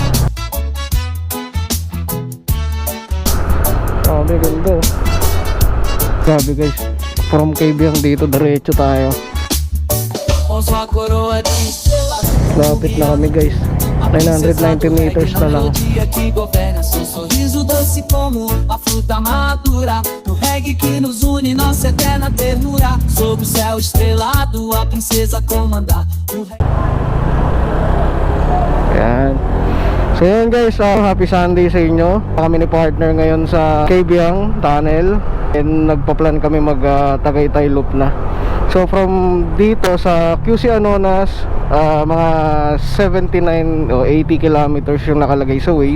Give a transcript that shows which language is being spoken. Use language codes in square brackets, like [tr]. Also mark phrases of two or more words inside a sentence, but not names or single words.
[tl] Grabe, ganda. Grabe guys, from KBM dito diretso tayo. Lapit na kami guys, 990 meters na lang. [pt] Sorriso doce como a fruta madura, no reggae que nos une, nossa eterna ternura. Sob o céu estrelado, a princesa comanda. [tl] Yan. So yun guys, [en] happy Sunday [tl] sa inyo. Kami ni partner ngayon sa Kabyang Tunnel, and nagpa-plan kami mag Tagaytay Loop na. [en] So from [tl] dito sa QC Anonas, mga 79 o 80 kilometers yung nakalagay sa Waze.